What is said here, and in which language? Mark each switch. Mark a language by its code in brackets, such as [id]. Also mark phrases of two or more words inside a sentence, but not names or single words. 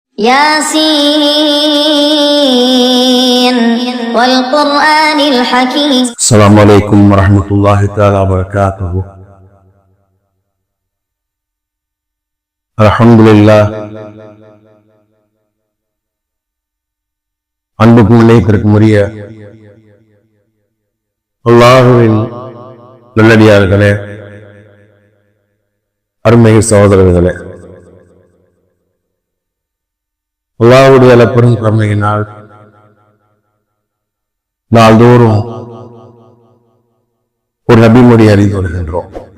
[ar] ياسين والقرآن الحكيم. السلام عليكم ورحمة الله تعالى وبركاته. الحمد لله. [ta] அன்புக்கும் இணையத்திற்கும் உரிய அல்லாஹுவின் நல்லடியார்களே, அருமை சகோதரர்களே, அல்லாஹ்வுடைய அளப்பெரும் கருணையினால் நாள்தோறும் ஒரு நபிமொழி அறிந்து வருகின்றோம்.